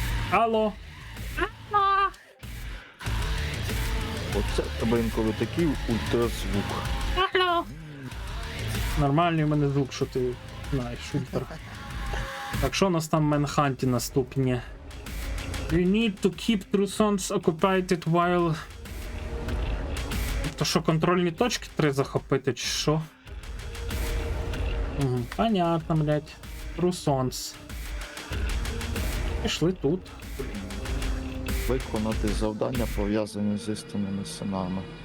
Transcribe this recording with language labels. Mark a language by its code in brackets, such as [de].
[uk] Алло. Алло. Оце в тебе інколи такий ультразвук. Алло. Нормальний у мене звук, що ти знаєш, ультра. Так, що у нас там в Менханті наступні? [en] You need to keep true zones occupied while... [uk] То що, контрольні точки 3 захопити, чи що? Угу, понятно, блядь. [en] True zones. [uk] Пішли тут. Виконати завдання, пов'язані з істинними синами.